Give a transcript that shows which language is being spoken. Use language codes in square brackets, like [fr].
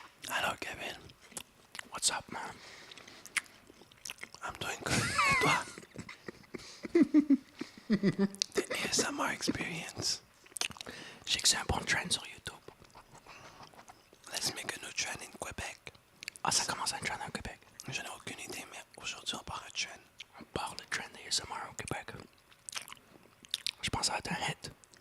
[en] Hello, Kevin. What's up, man? I'm doing good. [fr] Et toi? [en] The ASMR experience. [fr] Je sais que c'est un bon trend sur YouTube. [en] Let's make a new trend in Québec. [fr] Ah, ça commence à un trend en Québec. Je n'ai aucune idée, mais aujourd'hui on part un trend. On part le trend ASMR au Québec. Je pense que ça va être un hit.